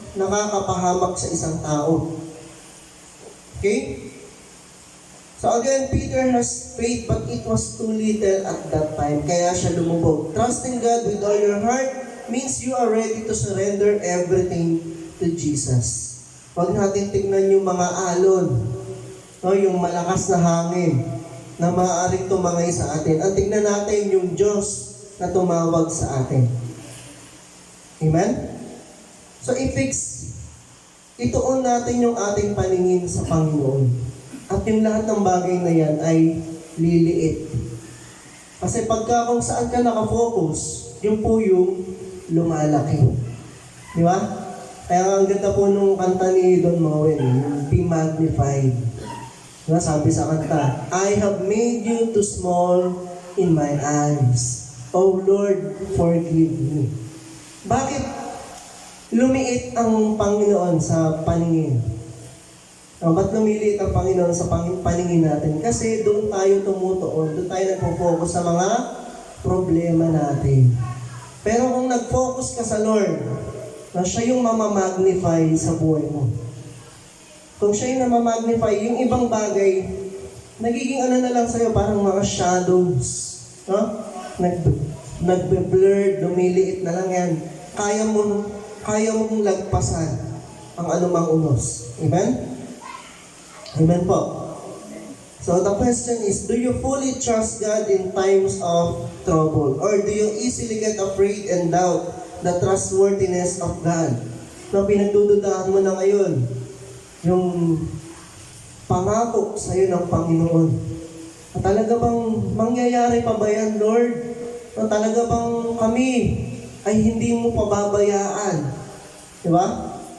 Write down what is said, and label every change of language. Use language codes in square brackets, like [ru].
[tl] Nakakapahamak sa isang tao. Okay? [en] So again, Peter has faith but it was too little at that time. [tl] Kaya siya lumubog. [en] Trusting God with all your heart means you are ready to surrender everything to Jesus. [tl] Huwag natin tignan yung mga alon, no? Yung malakas na hangin na maaaring tumangay sa atin. Ang tignan natin yung Diyos na tumawag sa atin. Amen? So ituon natin yung ating paningin sa Panginoon. at yung lahat ng bagay na yan ay liliit. Kasi pagka kung saan ka nakafocus, yun po yung lumalaki. Di ba? Kaya nga ang ganda po nung kanta ni Don Moen, yung Be Magnified. Diba? Sabi sa kanta, [en] I have made you too small in my eyes. Oh Lord, forgive me. [tl] Bakit lumiit ang Panginoon sa paningin? Ba't lumiliit ang Panginoon sa paningin natin? Kasi doon tayo tumutuon, doon tayo nagpo-focus sa mga problema natin. Pero kung nag-focus ka sa Lord, na siya yung mamamagnify sa buhay mo. Kung siya yung namamagnify, yung ibang bagay, nagiging ano na lang sa'yo, parang mga shadows. No? Nagbe-blurred, lumiliit na lang yan. Kaya mong lagpasan ang anumang unos. Amen? Amen po. [en] So the question is, do you fully trust God in times of trouble? Or do you easily get afraid and doubt the trustworthiness of God? [tl] Na pinagdududahan mo na ngayon, yung pangako sa iyo ng Panginoon. At talaga bang mangyayari pa ba yan, Lord? At talaga bang kami ay hindi mo pababayaan? Diba?